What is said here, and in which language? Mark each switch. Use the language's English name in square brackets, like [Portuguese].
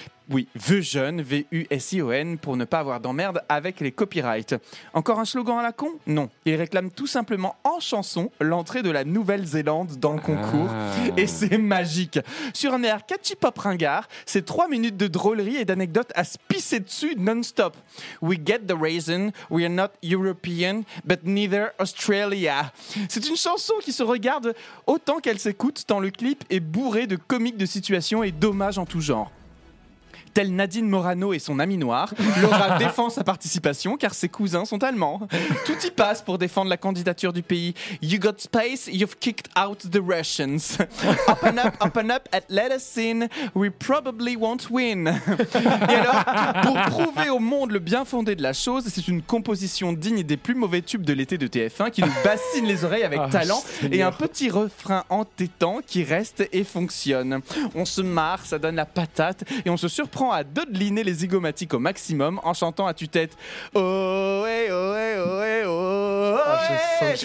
[French] Oui, Vusion, V-U-S-I-O-N, pour ne pas avoir d'emmerde avec les copyrights. Encore un slogan à la con ? Non. Il réclame tout simplement en chanson l'entrée de la Nouvelle-Zélande dans le concours. Et c'est magique. Sur un air catchy pop ringard, c'est 3 minutes de drôlerie et d'anecdotes à se pisser dessus non-stop. [English] We get the reason, we are not European, but neither Australia. [French] C'est une chanson qui se regarde autant qu'elle s'écoute, tant le clip est bourré de comiques de situations et d'hommages en tout genre. Telle Nadine Morano et son ami noir, Laura défend sa participation car ses cousins sont allemands. Tout y passe pour défendre la candidature du pays. [English] You got space, you've kicked out the Russians. Open up, and let us in. We probably won't win. [French] Et alors, pour prouver au monde le bien fondé de la chose, c'est une composition digne des plus mauvais tubes de l'été de TF1 qui nous bassine les oreilles avec talent et un petit refrain entêtant qui reste et fonctionne. On se marre, ça donne la patate et on se surprend à dodeliner les zygomatiques au maximum en chantant à tue-tête oh ouais oh ouais oh ouais oh ouais.